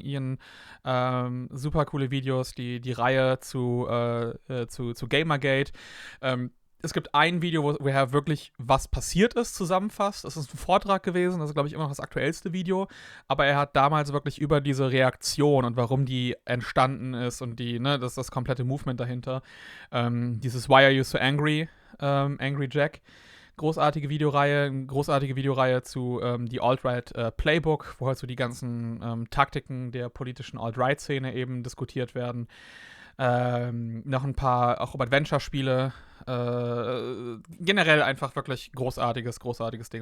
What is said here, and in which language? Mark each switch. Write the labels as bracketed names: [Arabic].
[German] Ian, super coole Videos, die Reihe zu Gamergate. Es gibt ein Video, wo er wirklich was passiert ist, zusammenfasst. Das ist ein Vortrag gewesen, das ist, glaube ich, immer noch das aktuellste Video. Aber er hat damals wirklich über diese Reaktion und warum die entstanden ist und das komplette Movement dahinter. Dieses [English] Why are you so angry? Angry Jack. [German] Großartige Videoreihe zu die Alt-Right Playbook, wo halt so die ganzen Taktiken der politischen Alt-Right-Szene eben diskutiert werden. Noch ein paar auch Adventure-Spiele. Generell einfach wirklich großartiges Ding.